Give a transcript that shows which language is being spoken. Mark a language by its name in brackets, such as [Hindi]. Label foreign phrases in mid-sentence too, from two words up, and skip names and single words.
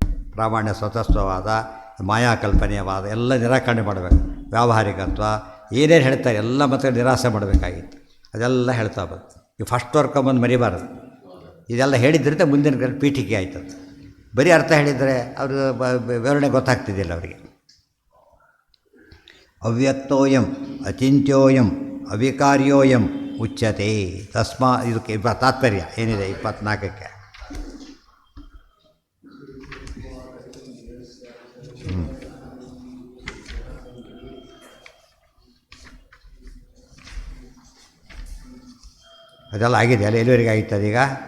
[Kannada] ಪ್ರಾಮಾಣ್ಯ ಸ್ವತಸ್ವವಾದ, ಮಾಯಾಕಲ್ಪನೆಯವಾದ ಎಲ್ಲ ನಿರಾಕರಣೆ ಮಾಡಬೇಕು. ವ್ಯಾವಹಾರಿಕತ್ವ ಏನೇನು ಹೇಳ್ತಾರೆ ಎಲ್ಲ ಮತ್ತೆ ನಿರಾಸೆ ಮಾಡಬೇಕಾಗಿತ್ತು. ಅದೆಲ್ಲ ಹೇಳ್ತಾ ಬಂತು. ಈ [English] first work [Kannada] ಬಂದು ಮರಿಬಾರದು. ಇದೆಲ್ಲ ಹೇಳಿದ್ರಿಂದ ಮುಂದಿನ ಪೀಠಿಕೆ ಆಯ್ತದೆ. ಬರೀ ಅರ್ಥ ಹೇಳಿದರೆ ಅವರು ವಿವರಣೆ ಗೊತ್ತಾಗ್ತಿದ್ದಿಲ್ಲ ಅವರಿಗೆ. [Sanskrit] ಅವ್ಯಕ್ತೋಯಂ ಅಚಿಂತ್ಯೋಯಂ ಅವಿಕಾರ್ಯೋಯಂ ಉಚ್ಯತೆ [Kannada] ಇದಕ್ಕೆ ತಾತ್ಪರ್ಯ ಏನಿದೆ 24ಕ್ಕೆ. ಅದೆಲ್ಲ ಆಗಿದೆ ಅಲ್ಲ, ಎಲ್ಲಿವರೆಗೆ ಆಗಿತ್ತು ಈಗ?